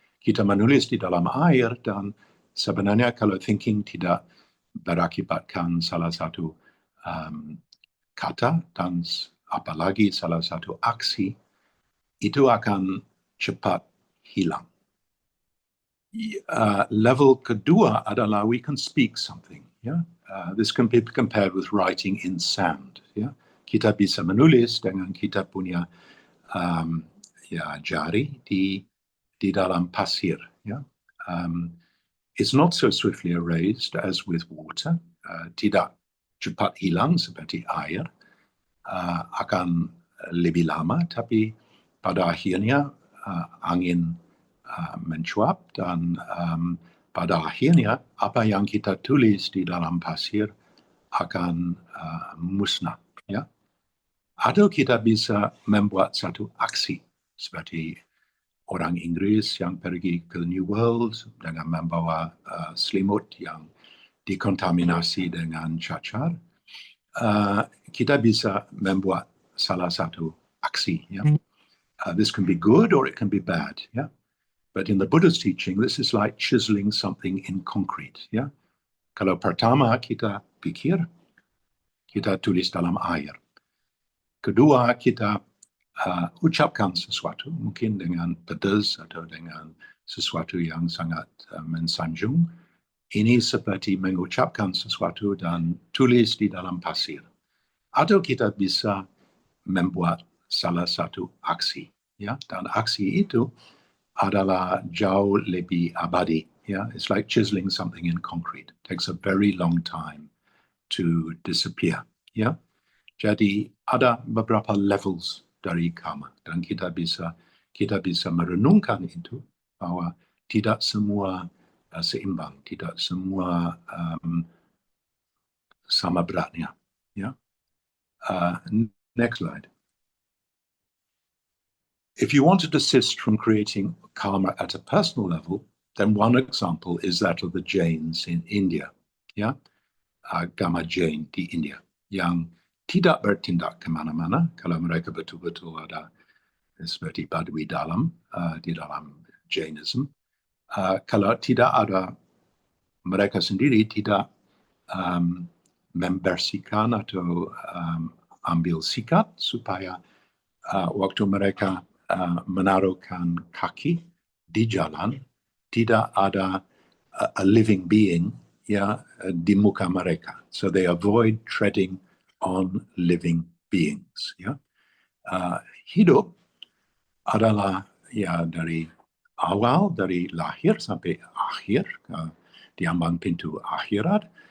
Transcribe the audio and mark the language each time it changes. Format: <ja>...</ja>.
<id>Kita menulis di dalam air, dan sebenarnya kalau thinking tidak berakibatkan salah satu kata dan apalagi salah satu aksi, itu akan cepat hilang. Level kedua adalah</id> <en>we can speak something,</en> <id>ya.</id> <en>This can be compared with writing in sand, ya.</en> <id>Kita bisa menulis dengan kita punya jari di dalam pasir, ya.</id> <en>It's not so swiftly erased as with water.</en> <id>Tidak cepat hilang seperti air. Akan lebih lama, tapi pada akhirnya angin mencuap, dan pada akhirnya apa yang kita tulis di dalam pasir akan musnah, ya. Atau kita bisa membuat satu aksi seperti orang Inggris yang pergi ke New World dengan membawa selimut yang dikontaminasi dengan cacar. Kita bisa membuat salah satu aksi, ya.</id> <en>This can be good or it can be bad, ya. But in the Buddha's teaching, this is like chiseling something in concrete, ya.</en> <id>Kalau pertama kita pikir, kita tulis dalam air. Kedua, kita ucapkan sesuatu, mungkin dengan pedas atau dengan sesuatu yang sangat mensanjung. Ini seperti mengucapkan sesuatu dan tulis di dalam pasir. Atau kita bisa membuat salah satu aksi, ya. Dan aksi itu adalah jauh lebih abadi, ya.</id> <en>It's like chiseling something in concrete. It takes a very long time to disappear, ya.</en> <id>Jadi ada beberapa levels dari karma dan kita bisa merenungkan itu bahwa tidak semua seimbang, tidak semua sama beratnya.</id> <en>Ya. Next slide. If you want to desist from creating karma at a personal level, then one example is that of the Jains in India.</en> <id>Ya. Agama Jain di India yang tidak bertindak kemana-mana kalau mereka betul-betul ada seperti badui dalam di dalam Jainism. Kalau tidak ada, mereka sendiri tidak membersihkan atau ambil sikap supaya waktu mereka menaruhkan kaki di jalan tidak ada</id> <en>a living being</en> <id>di muka mereka.</id> <en>So they avoid treading on living beings.</en> <id>Hidup adalah dari awal, dari lahir sampai akhir, di ambang pintu akhirat.</id>